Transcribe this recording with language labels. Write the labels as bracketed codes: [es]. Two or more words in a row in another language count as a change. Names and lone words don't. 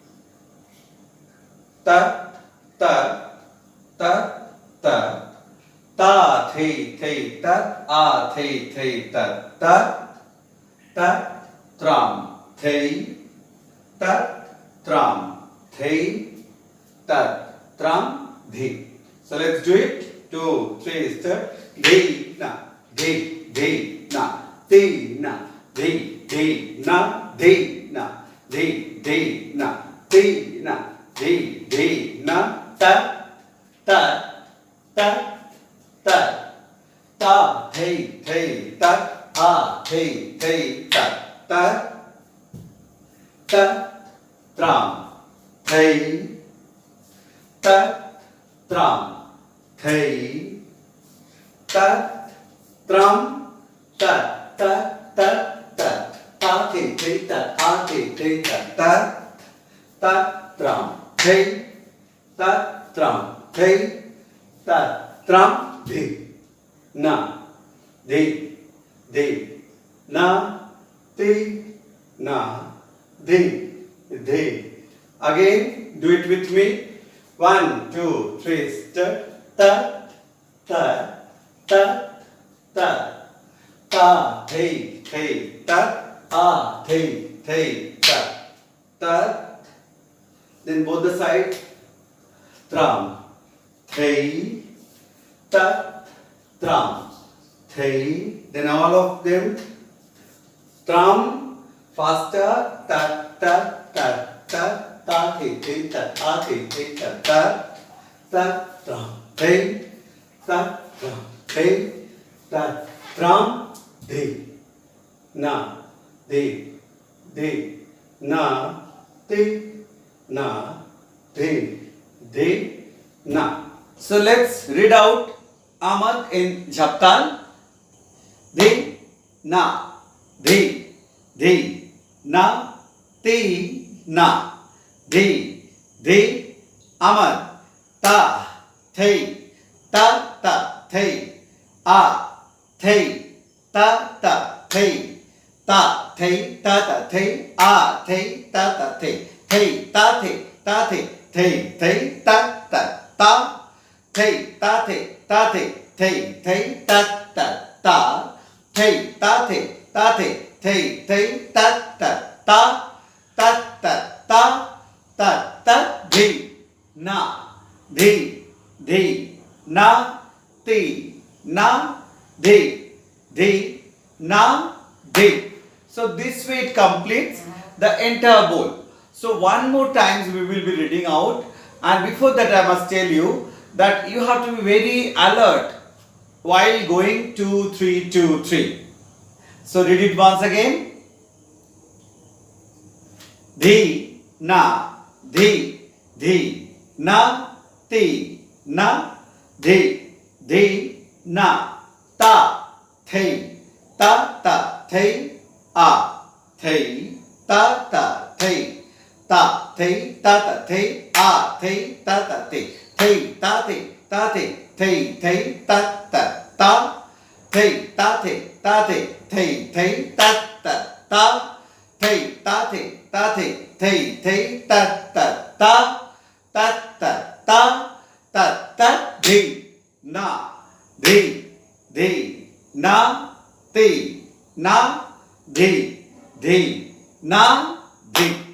[en] Ta, ta, ta, ta, ta, thei, thei, tat, a, thei, thei, tat, tat, tat, tram, thei, tat, tram, thei, tat, tram, dhi. So let's do it. 2, 3, start. Dhi, na, dhi, dhi, na, ti, na, dhi, dhi, na, dhi, na, dhi, dhi, na, ti, na, dhi, dhi, na, ta, ta, ta, ta, ta, thei, thei, tat, a, thei, thei, tat, tat, tat, tram, thei, tat, tram, thei, tat, tram, tat, tat, tat, tat, ta, thei, thei, tat, a, thei, thei, tat, tat, tat, tram, thei, tat, tram, thei, tat, tram, dhi, na, dhi, dhi, na, ti, na, dhi, dhi. Again, do it with me. 1, 2, 3, start. Ta, ta, ta, ta, ta, thei, thei, tat, a, thei, thei, tat, tat. Then both the sides. Tram, thei, tat, tram, thei. Then all of them. Tram, faster, tat, tat, tat, tat, ta, thei, thei, tat, a, thei, thei, tat, tat, tat, tram, thei, tat, tram, thei, tat, tram, dhi, na, dhi, dhi, na, ti, na, dhi, dhi, na. So let's read out Ahmad in Jhaptal. Dhi, na, dhi, dhi, na, ti, na, dhi, dhi, Ahmad, ta, thei, ta, ta, thei, a, thei, ta, ta, thei, ta, thei, ta, ta, thei, a, thei, ta, ta, thei, thei, ta, thei, ta, thei, thei, thei, ta, ta, ta, thei, ta, thei, ta, thei, thei, thei, ta, ta, ta, thei ta thei thei thei ta ta ta ta ta ta ta ta dhi na dhi dhi na ti na dhi dhi na dhi. So this way it completes the entire bowl. So one more times we will be reading out, and before that I must tell you that you have to be very alert while going 2 3 2 3. So read it once again. Dhi na dhi dhi na ti na dhi dhi na ta thei ta thei a thei ta thei ta thei ta thei a thei ta thei thei ta thei thei thei ta ta thei ta thei thei thei ta ta thei ta thei thei thei ta ta dhi na dhi dhi na ti na dhi dhi na dhi.